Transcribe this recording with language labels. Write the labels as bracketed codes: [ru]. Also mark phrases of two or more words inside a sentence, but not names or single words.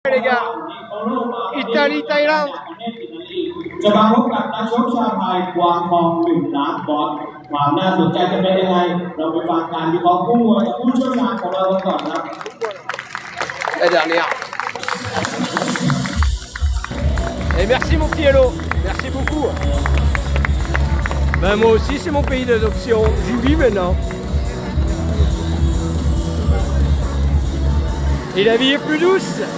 [fr] Les gars, Italie, Thaïlande. [th] จะมาพบกับนักชกชาวไทยวางทองหนึ่งล้านบอลความน่าสนใจจะเป็นยังไงเราไปฟังการวิเคราะห์คู่มวยกับผู้เชี่ยวชาญของเรากันก่อนครับ [fr] La dernière. Et merci mon petit Hello, merci beaucoup. Ben moi aussi c'est mon pays d'adoption, j'y vis maintenant. Et la vie est plus douce.